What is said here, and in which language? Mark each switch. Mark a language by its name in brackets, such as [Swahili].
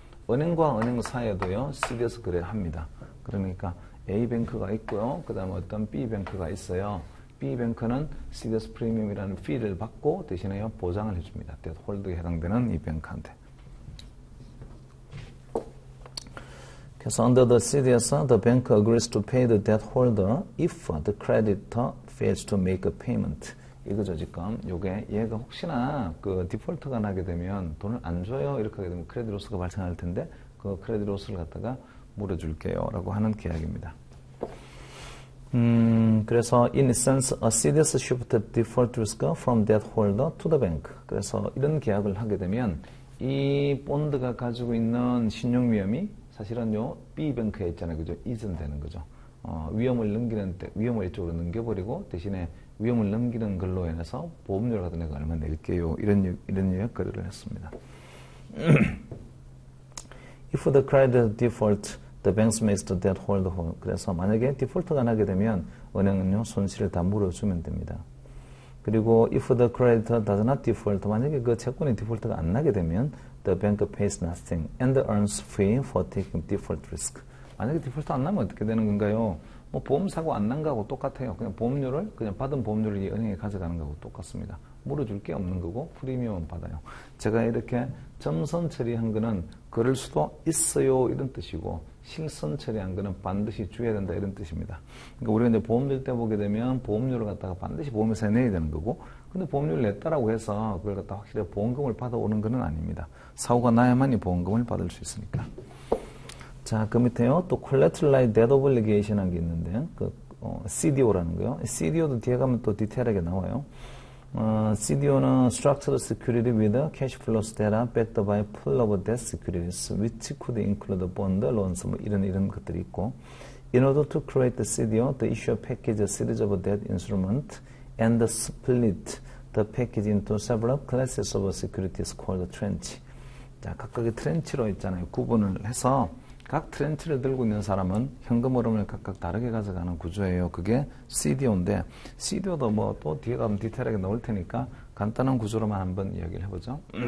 [Korean] 은행과 은행 사이에도요. CDS 거래를 합니다. 그러니까 A뱅크가 있고요. 그 다음에 어떤 B뱅크가 있어요. B뱅크는 CDS 프리미엄이라는 피를 받고 대신에 보장을 해줍니다. debt holder에 해당되는 이 뱅크한테. 그래서 [English] under the CDS, the bank agrees to pay the debt holder if the creditor fails to make a payment. [Korean] 이거죠, 지금. 얘가 혹시나 디폴트가 나게 되면 돈을 안 줘요. 이렇게 하게 되면 크레딧 로스가 발생할 텐데 그 크레딧 로스를 갖다가 물어줄게요. 라고 하는 계약입니다. 그래서 [English] in essence, a CDS shifted default risk from debt holder to the bank. [Korean] 그래서 이런 계약을 하게 되면 이 본드가 가지고 있는 신용 위험이 사실은 B뱅크에 있잖아요. 그죠? 이전되는 거죠. 위험을 이쪽으로 넘겨버리고 대신에 위험을 넘기는 걸로 인해서 보험료를 갖다 내가 얼마 낼게요. 이런 유의 거래를 했습니다. [English] If the creditor default, the banks makes the debt holder whole. [Korean] 그래서 만약에 디폴트가 나게 되면 은행은요 손실을 다 물어주면 됩니다. 그리고 [English] if the creditor does not default, [Korean] 만약에 그 채권의 디폴트가 안 나게 되면 [English] the bank pays nothing and earns fee for taking default risk. [Korean] 만약에 디폴트 안 나면 어떻게 되는 건가요? 보험 사고 안 난 거하고 똑같아요. 그냥 받은 보험료를 이 은행에 가져가는 거하고 똑같습니다. 물어줄 게 없는 거고 프리미엄은 받아요. 제가 이렇게 점선 처리한 거는 그럴 수도 있어요 이런 뜻이고 실선 처리한 거는 반드시 줘야 된다 이런 뜻입니다. 그러니까 우리가 이제 보험료 때 보게 되면 보험료를 갖다가 반드시 보험회사에 내야 되는 거고 근데 보험료를 냈다라고 해서 그걸 갖다 확실히 보험금을 받아오는 거는 아닙니다. 사고가 나야만이 보험금을 받을 수 있으니까. 자, 그 밑에요. 또 collateralized debt obligation 한 게 있는데, CDO라는 거요. CDO도 뒤에 가면 또 디테일하게 나와요. [English] CDO는 structured security with cash flows that are backed by pool of debt securities, which could include bond, loans, [Korean] 이런 것들이 있고. [English] In order to create the CDO, the issuer package a series of debt instruments and split the package into several classes of securities called tranche. [Korean] 자, 각각의 트렌치로 있잖아요. 구분을 해서 각 트렌치를 들고 있는 사람은 현금 흐름을 각각 다르게 가져가는 구조예요. 그게 CDO인데 CDO도 또 뒤에 가면 디테일하게 나올 테니까 간단한 구조로만 한번 이야기를 해보죠.